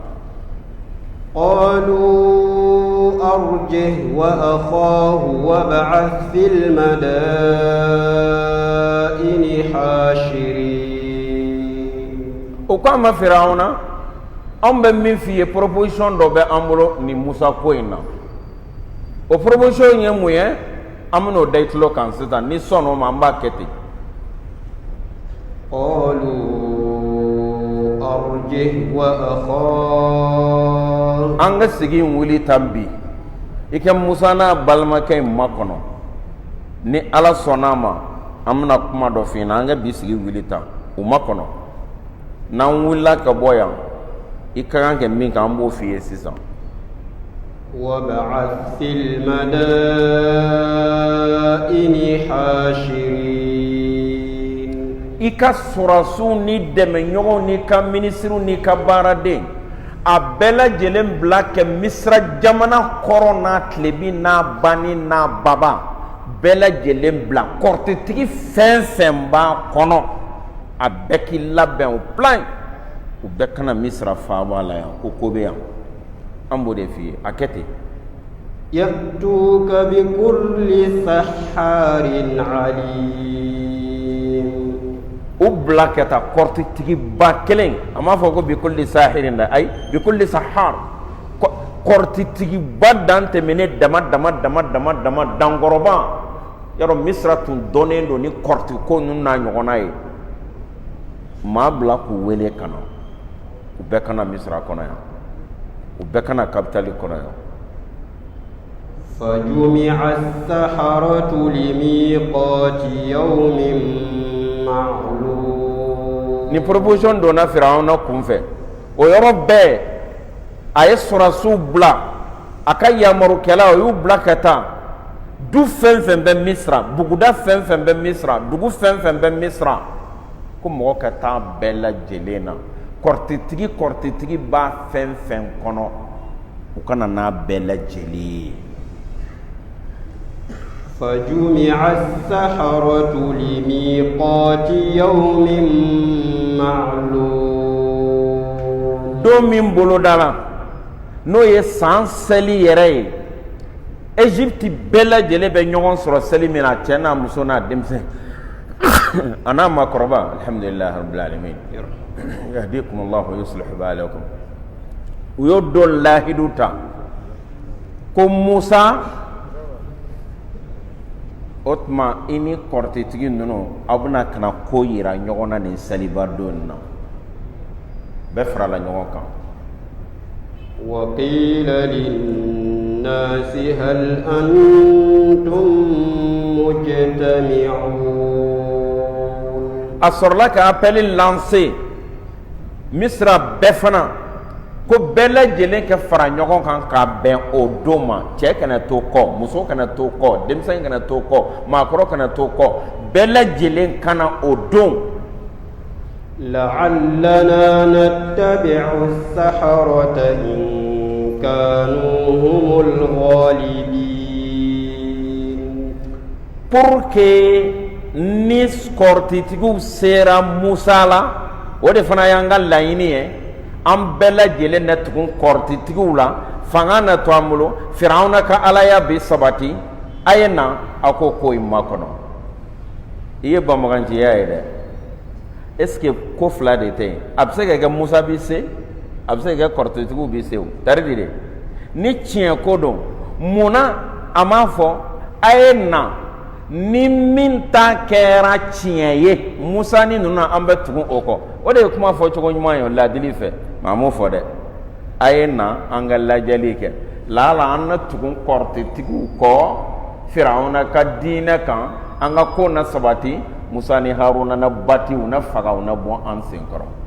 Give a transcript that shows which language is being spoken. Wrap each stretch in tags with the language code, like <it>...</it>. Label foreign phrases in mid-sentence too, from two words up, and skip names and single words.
<ar>قالوا أرجه وأخاه وابعث في المدائن حاشرين</ar> <bm>o ko a ma Firawuna anw bɛ min f'i ye proposition dɔ bɛ an bolo nin Musa ko in na o proposition ye mun ye an bɛn'o da i tulo kan sisan ni sɔnn'o ma an b'a kɛ ten</bm> <ar>قالوا أرجه وأخاه</ar> <bm>an ka segin wuli tan bi i kɛ Musa n'a balimakɛ in makɔnɔ ni Ala sɔnn'a ma an bɛna kuma dɔ f'i ɲɛna an ka bi sigi wuli tan u makɔnɔ n'an wulila ka bɔ yan i ka kan kɛ min kɛ an b'o f'i ye sisan</bm> <ar>وابعث في المدائن حاشرين</ar> <bm>i ka sɔrɔsiw ni dɛmɛɲɔgɔnw n'i ka minisiriw n'i ka baaraden a bɛɛ lajɛlen bila kɛ Misira jamana kɔrɔ n'a tilebi n'a bani n'a baba bɛɛ lajɛlen bila kɔrɔtɛtigi fɛn fɛn b'a kɔnɔ a bɛɛ k'i labɛn o plan u bɛɛ kana Misira faaba la yan ko bɛ yan an b'o de f'i ye a kɛ ten</bm> <ar>يأتوك بكل سحار عليم</ar> <bm>u bila ka taa kɔrɔtɛtigiba kelen a m'a fɔ ko</bm> <ar>بكل ساحر</ar> <bm>dɛ ayi</bm> <ar>بكل سحار</ar> <bm>kɔrɔtɛtigiba dan tɛmɛnen dama dankɔrɔba yarɔ Misira tun dɔnnen don ni kɔrɔtɛko ninnu n'a ɲɔgɔnna ye maa bila k'u wele ka na u bɛɛ kana Misira kɔnɔ yan u bɛɛ kana kapitali kɔnɔ yan</bm> <ar>فجمع السحرة لميقات يوم معلوم</ar> <bm>ni proposition donna Firawuna kunfɛ o yɔrɔ bɛɛ a ye sɔrɔsiw bila a ka yamarukɛlaw o y'u bila ka taa du fɛn fɛn bɛ Misira buguda fɛn fɛn bɛ Misira dugu fɛn fɛn bɛ Misira ko mɔgɔ ka taa bɛɛ lajɛlen na kɔrɔtɛtigi b'a fɛn fɛn kɔnɔ u kana n'a bɛɛ lajɛlen ye</bm> <ar>فجمع السحرة لميقات يوم معلوم</ar> <bm>don min boloda la n'o ye san seli yɛrɛ ye Égypte bɛɛ lajɛlen bɛ ɲɔgɔn sɔrɔ seli min na cɛ n'a muso n'a denmisɛn a n'a makɔrɔba</bm> <ar>الحمد لله رب العالمين يهديكم الله ويصلح بالكم</ar> <bm>u y'o don lahidu ta ko Musa o tuma i ni kɔrɔtɛtigi ninnu aw bɛna kana ko yira ɲɔgɔn na nin seliba don na bɛɛ farala ɲɔgɔn kan</bm> <ar>وقيل للناس هل أنتم مجتمعون</ar> <bm>a sɔrɔla ka</bm> <fr>appel lancé</fr> <bm>Misira bɛɛ fana ko bɛɛ lajɛlen kɛ fara ɲɔgɔn kan ka bɛn o don ma cɛ kana to kɔ muso kana to kɔ denmisɛn kana to kɔ maakɔrɔ kana to kɔ bɛɛ lajɛlen kana o don</bm> <ar>لعلنا نتبع السحرة إن كانوا هم الغالبين</ar> <fr>pour que</fr> <bm>ni kɔrɔtitigiw sera Musa la o de fana y'an ka laɲini ye an bɛɛ lajɛlen na tugun kɔrɔtitigiw la fanga na to an bolo Firawuna ka alaya bi sabati a ye na a ko ko in makɔnɔ i ye banbaganciya ye dɛ</bm> <fr>est-ce que</fr> <bm>ko fila de tɛ yen a bɛ se ka kɛ Musa bi se a bɛ se ka kɛ kɔrɔtitigiw bi se o tari de dɛ ni tiɲɛ ko don munna a m'a fɔ a ye na ni min ta kɛra tiɲɛ ye Musa ni ninnu an bɛ tugun o kɔ o de ye kuma fɔ cogo ɲuman ye o ladili fɛ maa m'o fɔ dɛ a ye na an ka lajɛli kɛ lala an na tugun kɔrɔtitigiw kɔ Firawuna ka diinɛ kan an ka ko na sabati Musa ni Haruna na batiw na fagaw na bɔ an sen kɔrɔ</bm>